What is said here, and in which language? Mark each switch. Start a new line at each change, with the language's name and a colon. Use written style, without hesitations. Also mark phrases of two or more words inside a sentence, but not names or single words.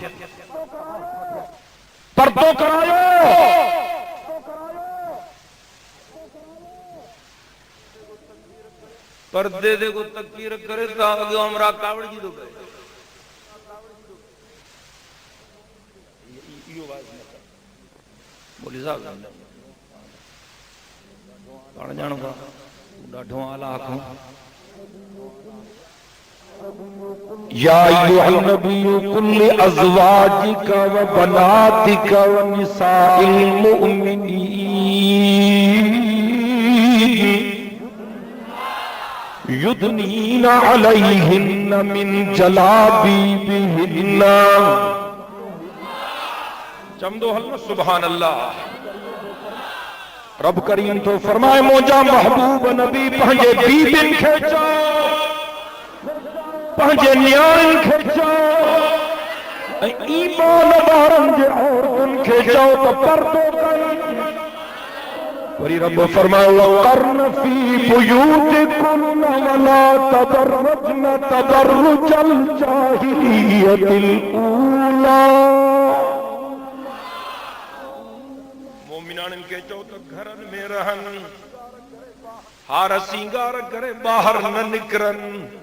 Sindhi: पर्दो करायो पर्दे दे को तकबीर करे त अॻो हमरा कावड़जी थो करे बोली साहब पाण ॼाणो था ॾाढो आला आखूं
Arabic: يا أيها النبي قل أزواجك و بناتك و نساء المؤمنين يدنين عليهن من جلابيبهن
Sindhi: चमदो हल्ला
Arabic: سبحان الله
Sindhi: रब करीम तो फरमाए मोजा महबूब नबी पंहिंजे बीबिन खे चओ पंहिंजे न्याणियुनि खे चओ ऐं ईमान वारनि जे औरतुनि खे चओ त पर्दो कनि। वरी रब फरमायो
Arabic: وقرن في بيوتكن ولا تبرجن تبرج الجاهلية الأولى.
Sindhi: मोमिनाननि खे चओ त घरनि में रहनि, हार सिंगार करे ॿाहिरि न निकिरनि।